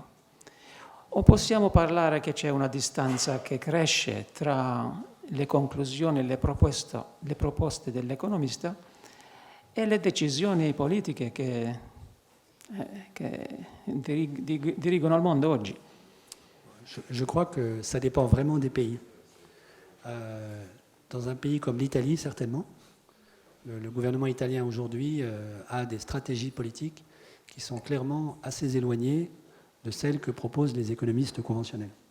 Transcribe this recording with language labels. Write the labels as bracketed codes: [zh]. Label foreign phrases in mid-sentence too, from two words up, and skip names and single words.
[it] O possiamo parlare che c'è una distanza che cresce tra le conclusioni e le proposte dell'economista e le decisioni politiche che dirigono al mondo oggi? [fr] Je crois que ça dépend vraiment des pays. Dans un pays comme l'Italie, certainement, le gouvernement italien aujourd'hui a des stratégies politiques qui sont clairement assez éloignées de celles que proposent les économistes conventionnels.